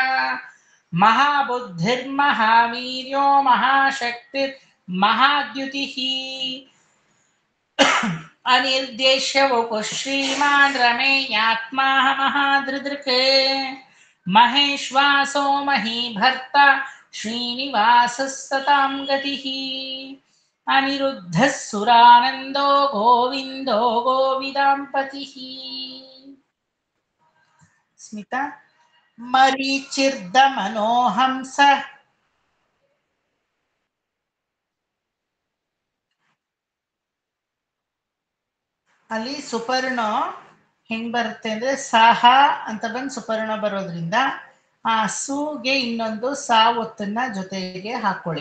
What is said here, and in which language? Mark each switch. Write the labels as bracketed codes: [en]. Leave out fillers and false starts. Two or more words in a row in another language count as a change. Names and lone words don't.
[sa] ಮಹಾಬುದ್ಧಿರ್ಮಹಾವೀರ್ಯೋ ಮಹಾಶಕ್ತಿರ್ ಮಹಾದ್ಯುತಿಃ ಅನಿರ್ದೇಶ್ಯ ವಪುಃ ಶ್ರೀಮಾನ್ ರಮೇಯಾತ್ಮಾ ಮಹಾದೃದೃಕ್ ಮಹೇಶ್ವಾಸೋ ಮಹೀಭರ್ತ ಶ್ರೀನಿವಾಸಃ ಸತಾಂ ಗತಿಃ ಅನಿರುದ್ಧಃ ಸುರಾನಂದೋ ಗೋವಿಂದೋ ಗೋವಿದಾಂಪತಿಃ. [kn] ಸ್ಮಿತಾ. [sa] ಮರೀಚಿರ್ದ ಮನೋಹಂಸ [kn] ಅಲ್ಲಿ ಸುಪರ್ಣ ಹೆಂಗ್ ಬರುತ್ತೆ ಅಂದ್ರೆ ಸಾಹ ಅಂತ ಬಂದು ಸುಪರ್ಣ ಬರೋದ್ರಿಂದ ಆ ಸೂಗೆ ಇನ್ನೊಂದು ಸಾ ಒತ್ತನ್ನ ಜೊತೆಗೆ ಹಾಕೊಳ್ಳಿ.